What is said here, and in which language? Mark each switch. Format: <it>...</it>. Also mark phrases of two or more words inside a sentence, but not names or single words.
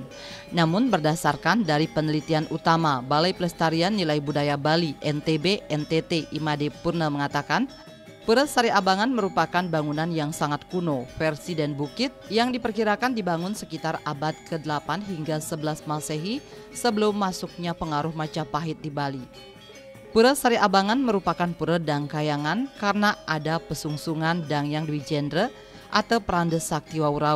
<id>Namun berdasarkan dari penelitian utama Balai Pelestarian Nilai Budaya Bali NTB NTT Imade Purna mengatakan, Pura Sari Abangan merupakan bangunan yang sangat kuno, versi dan bukit yang diperkirakan dibangun sekitar abad ke-8 hingga 11 Masehi sebelum masuknya pengaruh Majapahit di Bali. Pura Sari Abangan merupakan pura dangkayangan karena ada pesungsungan Dangyang Dwi Jendra atau Pranda Sakti Waurau.</id>